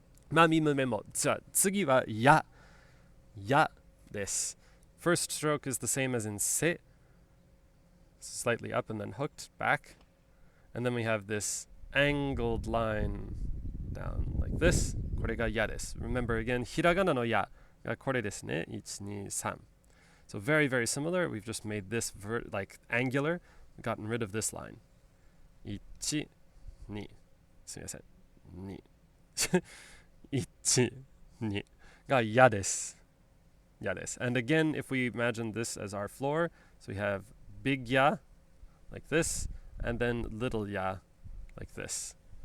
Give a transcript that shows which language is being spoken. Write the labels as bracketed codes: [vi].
[ja] ま、み、む、めも.じゃあ、次はや。やです. [en] First stroke is the same as in se. Slightly up and then hooked back. And then we have this angled line down like this. [ja] これがやです。 [en] Remember again, [ja] ひらがなのやがこれですね。 [en] 1、2、3. So very, very similar. We've just made this like angular, gotten rid of this line. [ja] 1、2. すみません。2. 1、2. がやです。やです。 [en] And again, if we imagine this as our floor, so we have big ya, like this, and then little ya, like this.